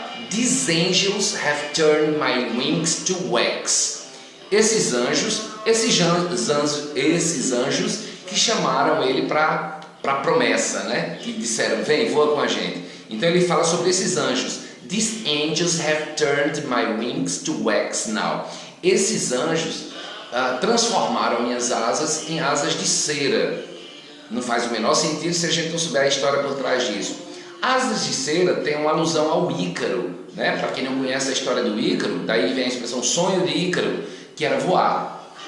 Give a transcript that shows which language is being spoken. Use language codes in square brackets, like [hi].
[en] These angels have turned my wings to wax. [pt] Esses anjos que chamaram ele para a promessa, né? Que disseram: vem, voa com a gente. Então ele fala sobre esses anjos. [en] These angels have turned my wings to wax now. [pt] Esses anjos transformaram minhas asas em asas de cera. Não faz o menor sentido se a gente não souber a história por trás disso. Asas de cera tem uma alusão ao Ícaro, né? Para quem não conhece a história do Ícaro, daí vem a expressão sonho de Ícaro, que era voar.